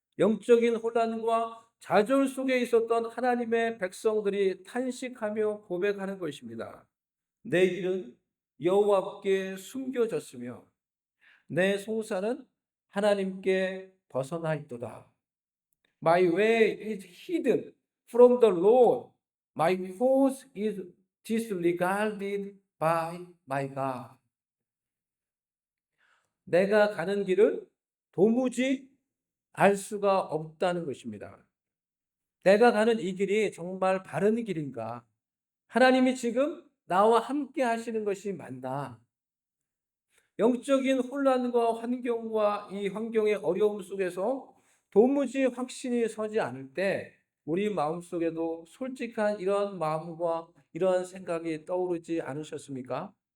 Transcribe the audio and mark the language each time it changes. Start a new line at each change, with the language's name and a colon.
Korean: 영적인 혼란과 좌절 속에 있었던 하나님의 백성들이 탄식하며 고백하는 것입니다. 내 길은 여호와께 숨겨졌으며 내 송사는 하나님께 벗어나 있도다.
English: My way is hidden from the Lord. My course is disregarded by my God.
Korean: 내가 가는 길을 도무지 알 수가 없다는 것입니다. 내가 가는 이 길이 정말 바른 길인가? 하나님이 지금 나와 함께 하시는 것이 맞나? 영적인 혼란과 환경과 이 환경의 어려움 속에서 도무지 확신이 서지 않을 때 우리 마음속에도 솔직한 이러한 마음과 이러한 생각이 떠오르지 않으셨습니까?